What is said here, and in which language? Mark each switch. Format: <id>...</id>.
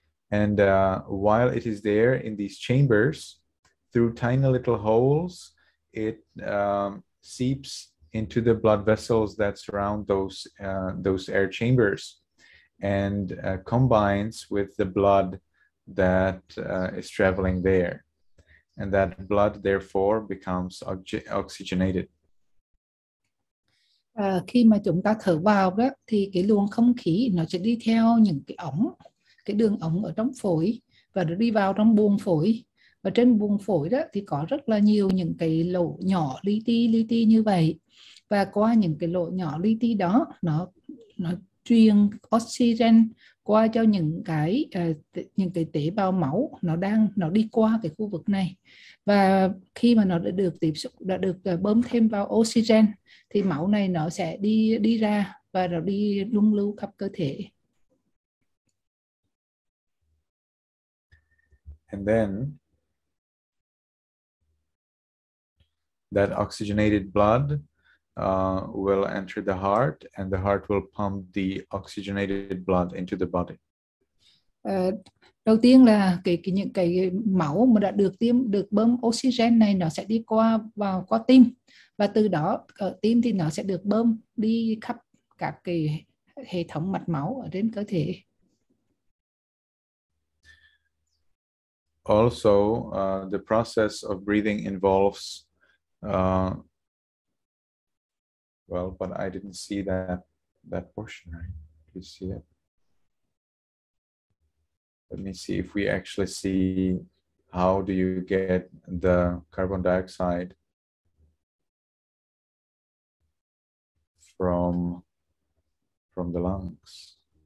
<en>And while it is there in these chambers, through tiny little holes, it seeps into the blood vessels that surround those air chambers, and combines with the blood that is traveling there. And that blood, therefore, becomes oxygenated.</en> <vi>Khi mà chúng ta thở vào đó thì cái luồng không khí nó sẽ đi theo những cái đường ống ở trong phổi, và nó đi vào trong buồng phổi, và trên buồng phổi đó thì có rất là nhiều những cái lỗ nhỏ li ti như vậy, và qua những cái lỗ nhỏ li ti đó nó truyền oxygen qua cho những cái tế bào máu nó đi qua cái khu vực này, và khi mà nó đã được tiếp xúc, đã được bơm thêm vào oxygen thì máu này nó sẽ đi ra và nó đi luân lưu khắp cơ thể.</vi> <en>And then that oxygenated blood will enter the heart, and the heart will pump the oxygenated blood into the body.</en> <vi>Đầu tiên là những cái máu mà đã được bơm oxygen này nó sẽ đi qua tim, và từ đó ở tim thì nó sẽ được bơm đi khắp các cái hệ thống mạch máu ở trên cơ thể.</vi> <en>Also, the process of breathing involves well, but I didn't see that portion, right? Do you see it? Let me see if we actually see how do you get the carbon dioxide from the lungs.</en>